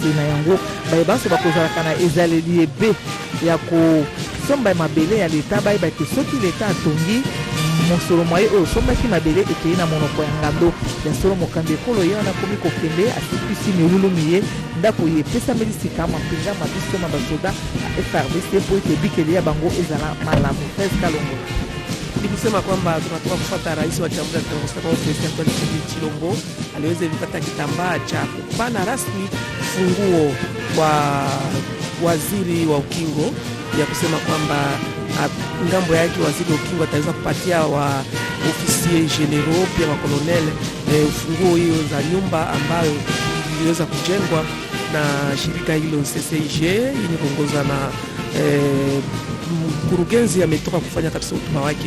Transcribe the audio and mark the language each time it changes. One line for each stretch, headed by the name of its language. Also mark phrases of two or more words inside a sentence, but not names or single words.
Lingala: Na yango bayebanso bakozalaka na ezaleli ebe ya kosomba mabele ya leta bayebaki soki leta atongi mosolo mwaye oyo sombaki mabele ekei na monoko ya ngando ya solo. Mokambi Ekolo ye wana komi kokende asipisi milulu miye ndako ye epesameli sika mampinga mabiso basoda FRDC mpo ete bikeli ya bango ezala malamu.
Swahili: Kalongo ni kusema kwamba tunatoka kufuata rais wa Jamhuri ya Kidemokrasia ya Kongo Felix Antoine Tshisekedi Tshilombo aliweza kupata kitambaa cha kupana rasmi funguo kwa waziri wa ukingo, ya kusema kwamba ngambo yake waziri wa ukingo ataweza kupatia wa ofisier general pia wa colonel funguo hiyo za nyumba ambayo iliweza kujengwa na shirika hilo CCIG yenye kuongozwa na mkurugenzi ametoka kufanya kabisa hotuba wake.